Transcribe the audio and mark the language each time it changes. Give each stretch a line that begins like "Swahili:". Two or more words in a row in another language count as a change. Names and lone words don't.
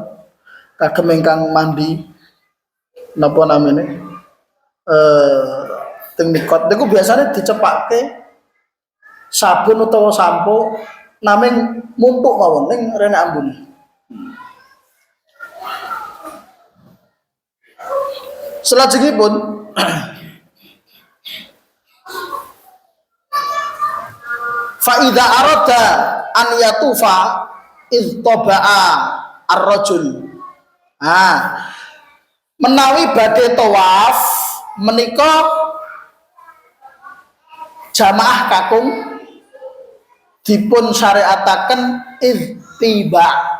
Javanese: Kagem ingkang mandi napa namanya teng mikot niku biasanya dicepakke sabun utawa sampo naming mumpuk mawon ning rene ambune.
Arabic: Selajengipun فإذا أراد أن يطوف اضطبع الرجل.
Javanese: Menawi badhe tawaf menika jamaah kakung dipun syariataken ittiba.